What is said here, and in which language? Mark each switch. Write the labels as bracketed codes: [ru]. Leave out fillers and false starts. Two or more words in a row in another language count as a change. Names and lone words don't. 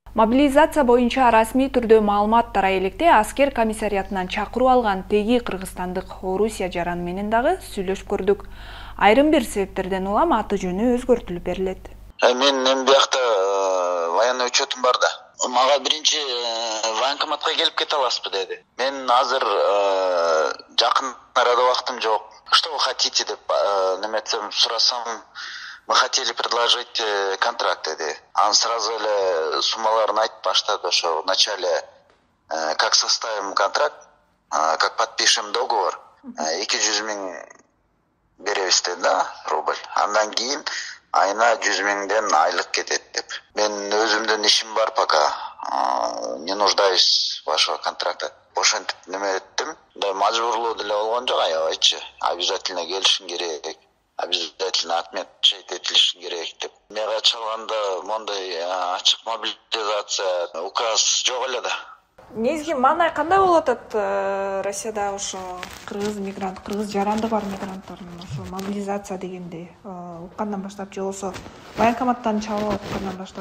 [ky] Мобилизация боюнча расмий түрдө маалымат тарай электе аскер комиссариятынан чакыруу алган теги кыргызстандык Орусия жараны менен дагы сүйлөшүп көрдүк. Айрым бир себептерден улам аты жөнү өзгөртүлүп берилет. Мен биякта [ru] военный учетум [ky] бар да. Мага биринчи военкоматка келип кете аласызбы деди. Мен азыр жакын арада убактым жок. [ru] Что вы хотите [ky] деп неметсем сурасам, [ru] мы хотели предложить контракт деди. [ky] Анан сразу эле суммаларын айтып баштады. [ru] Ошо в начале как составим контракт, как подпишем договор, 200 000 [ky] беребиз деди да, [ru] рубль. [ky] Андан кийин айына 100 000ден айлык кетет деп. Мен өзүмдүн ишим бар пока. [ru] Не нуждаюсь в вашего контракта. [ky] Ошентип неме эттим. Да мажбурлоо деле болгон жок, аябайчы. Обязательно келишиң керек. [ru] Обязательно отмечать [ky] этилишиң керек деп. Мага чалганда мондай ачык мобилизация указ жок эле да. Негизги маанай кандай болот Россияда ошо кыргыз жаранды бар мигранттардын ошо мобилизация дегенди уккандан баштап же болбосо военкоматтан чалып аткандан баштап?